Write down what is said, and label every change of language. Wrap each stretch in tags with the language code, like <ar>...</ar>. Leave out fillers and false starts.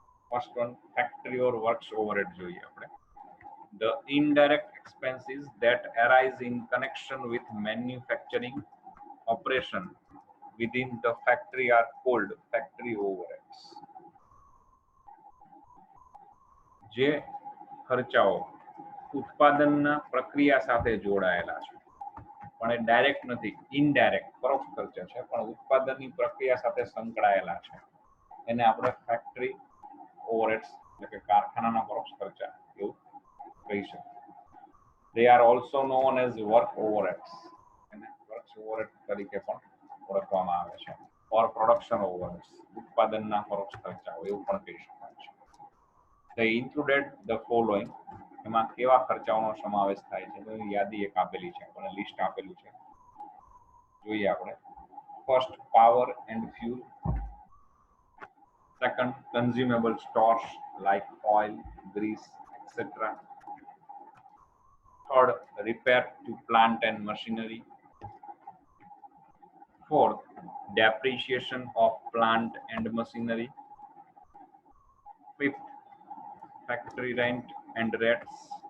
<en>first one factory or works overhead</en> <gu>જોઈએ આપણે.</gu> <en>The indirect expenses that arise in connection with manufacturing operation within the factory are called factory overheads.</en> <gu>જે ખર્ચાઓ ઉત્પાદનના પ્રક્રિયા સાથે જોડાયેલા છે પણ એ ડાયરેક્ટ નથી, ઇનડાયરેક્ટ પરોક્ષ ખર્ચા છે પણ ઉત્પાદનની પ્રક્રિયા સાથે સંકળાયેલા છે, એને આપણે ફેક્ટરી ઓવરહેડ્સ એટલે કે કારખાનાના પરોક્ષ ખર્ચા એવું કહી શકીએ.</gu> <en>They are also known as work overheads.</en> <gu>એને વર્ક ઓવરહેડ તરીકે પણ ઓળખવામાં આવે છે.</gu> <en>or production overheads,</en> <gu>ઉત્પાદનના પરોક્ષ ખર્ચાઓ એવું પણ કહી શકાય છે.</gu> <en>They included the following.</en> <gu>એમાં કેવા ખર્ચાઓનો સમાવેશ થાય છે તો યાદી એક આપેલી છે, આપણને લિસ્ટ આપેલું છે, જોઈએ આપણે.</gu> <en>First, power and fuel. Second, consumable stores like oil, grease, etc. Third, repair to plant and machinery. Fourth, depreciation of plant and machinery. Fifth, factory rent and rates.</en>